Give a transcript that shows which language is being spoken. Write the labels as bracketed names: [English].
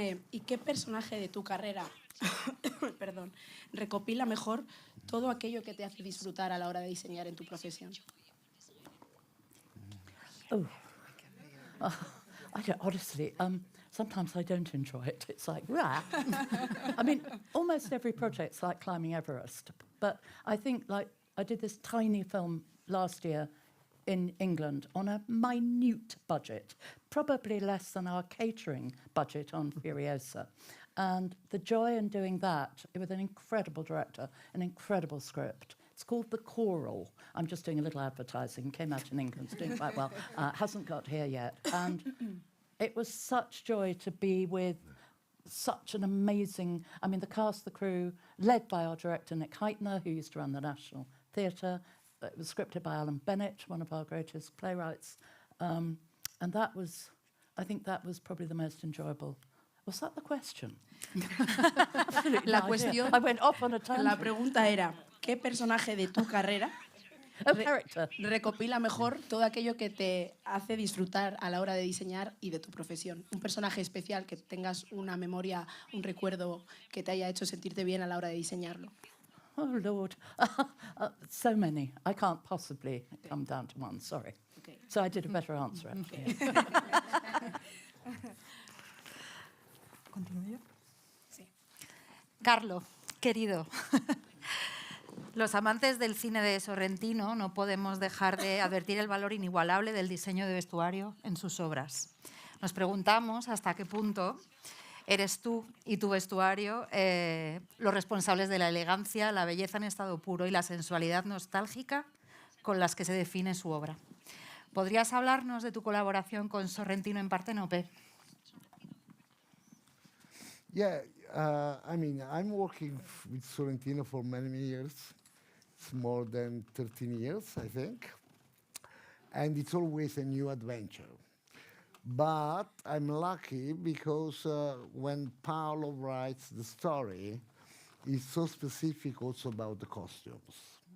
[Spanish] ¿Y qué personaje de tu carrera perdón, recopila mejor todo aquello que te hace disfrutar a la hora de diseñar en tu profesión? [English] Honestly, sometimes I don't enjoy it. It's like, rah. I mean, almost every project's like climbing Everest. But I think, like, I did this tiny film last year in England on a minute budget, probably less than our catering budget on Furiosa. And the joy in doing that with an incredible director, an incredible script. It's called The Choral. I'm just doing a little advertising. Came out in England, it's doing quite well. Hasn't got here yet. And it was such joy to be with such an amazing, I mean, the cast, the crew, led by our director, Nick Heitner, who used to run the National Theatre. It was scripted by Alan Bennett, one of our greatest playwrights. And that was, I think that was probably the most enjoyable. Was that the question? [Spanish] La cuestión, [English] I went off on a tangent. [Spanish] la pregunta era, ¿qué personaje de tu carrera recopila mejor todo aquello que te hace disfrutar a la hora de diseñar y de tu profesión? Un personaje especial que tengas una memoria, un recuerdo que te haya hecho sentirte bien a la hora de diseñarlo. [English] Oh, Lord. So many. I can't possibly come down to one, sorry. Okay. So I did a better answer, actually. [Spanish] ¿Continúo yo? Sí. Carlo, querido, los amantes del cine de Sorrentino no podemos dejar de advertir el valor inigualable del diseño de vestuario en sus obras. Nos preguntamos hasta qué punto eres tú y tu vestuario los responsables de la elegancia, la belleza en estado puro y la sensualidad nostálgica con las que se define su obra. ¿Podrías hablarnos de tu colaboración con Sorrentino en Parténope? [English] Yeah, I mean, I'm working with Sorrentino for many, many years. It's more than 13 years, I think. And it's always a new adventure. But I'm lucky because when Paolo writes the story, it's so specific also about the costumes.